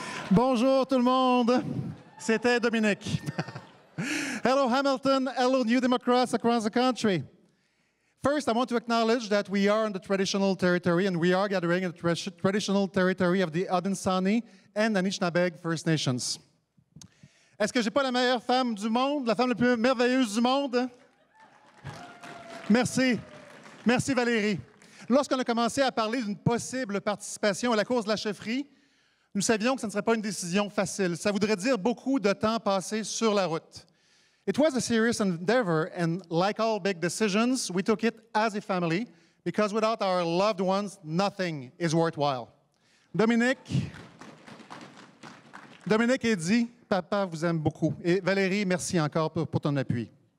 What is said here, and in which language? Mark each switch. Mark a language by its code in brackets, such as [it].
[fr] Bonjour tout le monde, c'était Dominique. [en] Hello Hamilton, hello New Democrats across the country. First, I want to acknowledge that we are in the traditional territory and we are gathering in the traditional territory of the Haudenosaunee and Anishinaabeg First Nations. [fr] Est-ce que j'ai pas la meilleure femme du monde, la femme la plus merveilleuse du monde? Merci. Merci Valérie. Lorsqu'on a commencé à parler d'une possible participation à la course de la chefferie, nous savions que ce ne serait pas une décision facile. Ça voudrait dire beaucoup de temps passé sur la route. [en] It was a serious endeavor, and like all big decisions, we took it as a family, because without our loved ones, nothing is worthwhile. [fr] Dominique et Eddie, papa vous aime beaucoup. Et Valérie, merci encore pour ton appui.